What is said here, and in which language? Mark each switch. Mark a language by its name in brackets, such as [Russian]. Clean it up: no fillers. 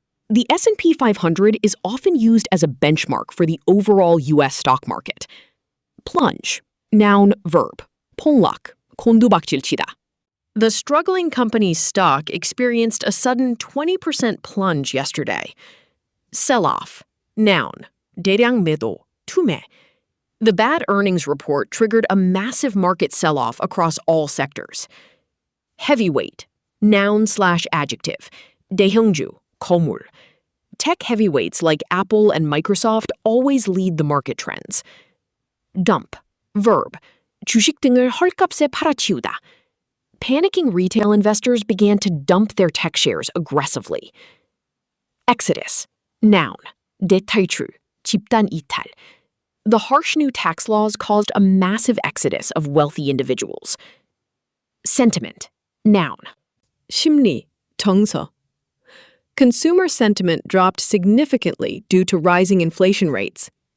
[English] The S&P 500 is often used as a benchmark for the overall U.S. stock market. Plunge, noun, verb, [Korean] 폭락, 곤두박질치다. [English] The struggling company's stock experienced a sudden 20% plunge yesterday. [Korean] Sell-off, noun, 대량 매도, 투매. [English] The bad earnings report triggered a massive market sell-off across all sectors. Heavyweight, noun/adjective, [Korean] 대형주, 거물. [English] Tech heavyweights like Apple and Microsoft always lead the market trends. [Korean] Dump, verb, 주식 등을 헐값에 팔아치우다. [English] Panicking retail investors began to dump their tech shares aggressively. [Korean] Exodus, noun, 대탈출, 집단 이탈. [English] The harsh new tax laws caused a massive exodus of wealthy individuals. Sentiment, noun, [Korean] 심리, 정서. [English] Consumer sentiment dropped significantly due to rising inflation rates.